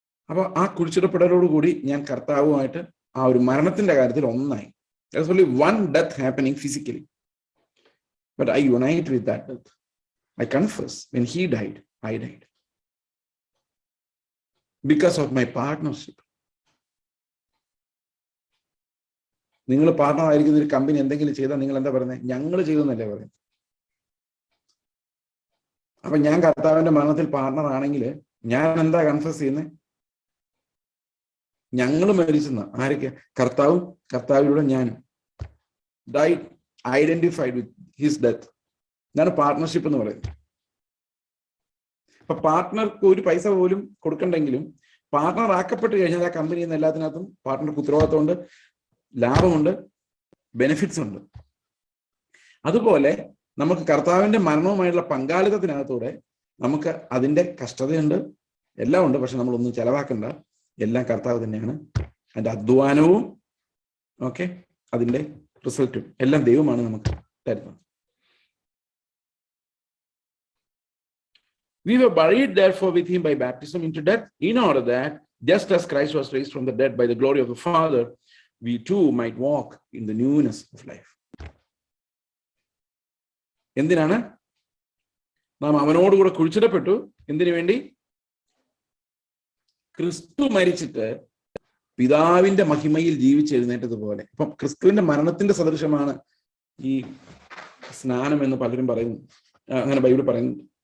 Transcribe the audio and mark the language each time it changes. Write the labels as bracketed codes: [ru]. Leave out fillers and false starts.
[ml] അപ്പൊ ആ കുഴിച്ചിടപ്പെടലോടുകൂടി ഞാൻ കർത്താവുമായിട്ട് ആ ഒരു മരണത്തിന്റെ കാര്യത്തിൽ ഒന്നായി. [en] There's only one death happening physically, but I unite with that death. I confess when he died, I died because of my partnership. [ml] നിങ്ങൾ പാർട്ണർ ആയിരിക്കുന്ന ഒരു കമ്പനി എന്തെങ്കിലും ചെയ്താൽ നിങ്ങൾ എന്താ പറയുന്നത്? ഞങ്ങൾ ചെയ്തെന്നല്ലേ പറയുന്നത്. അപ്പൊ ഞാൻ കർത്താവിന്റെ മരണത്തിൽ പാർട്ണർ ആണെങ്കിൽ ഞാൻ എന്താ കൺഫസ് ചെയ്യുന്നത്? ഞങ്ങൾ മരിച്ചെന്ന ആരൊക്കെ? കർത്താവും കർത്താവിലൂടെ ഞാനും. [en] Died identified with his death. [ml] ഇതാണ് പാർട്ട്ണർഷിപ്പ് എന്ന് പറയുന്നത്. അപ്പൊ പാർട്ട്ണർക്ക് ഒരു പൈസ പോലും കൊടുക്കണ്ടെങ്കിലും പാർട്ട്ണർ ആക്കപ്പെട്ട് കഴിഞ്ഞാൽ ആ കമ്പനിയിൽ നിന്ന് എല്ലാത്തിനകത്തും പാർട്ട്ണർക്ക് ഉത്തരവാദിത്തമുണ്ട്, ലാഭമുണ്ട്, ബെനിഫിറ്റ്സ് ഉണ്ട്. അതുപോലെ നമുക്ക് കർത്താവിന്റെ മരണവുമായുള്ള പങ്കാളിത്തത്തിനകത്തൂടെ നമുക്ക് അതിന്റെ കഷ്ടതയുണ്ട്, എല്ലാം ഉണ്ട്. പക്ഷെ നമ്മളൊന്നും ചെലവാക്കണ്ട, എല്ലാം കർത്താവ് തന്നെയാണ്. അതിന്റെ അധ്വാനവും ഓക്കെ അതിന്റെ റിസൾട്ടും എല്ലാം ദൈവമാണ് നമുക്ക് തരുന്നത്. [en] We were buried therefore with him by baptism into death, in order that just as Christ was raised from the dead by the glory of the Father, we too might walk in the newness of life. [ml] എന്തിനാണ് നാം അവനോടുകൂടെ കുഴിച്ചിടപ്പെട്ടു? എന്തിനു വേണ്ടി? ക്രിസ്തു മരിച്ചിട്ട് പിതാവിന്റെ മഹിമയിൽ ജീവിച്ചെഴുന്നേറ്റതുപോലെ. ഇപ്പം ക്രിസ്തുവിന്റെ മരണത്തിന്റെ സദൃശമാണ് ഈ സ്നാനം എന്ന് പലരും പറയുന്നു, അങ്ങനെ ബൈബിൾ പറയുന്നു.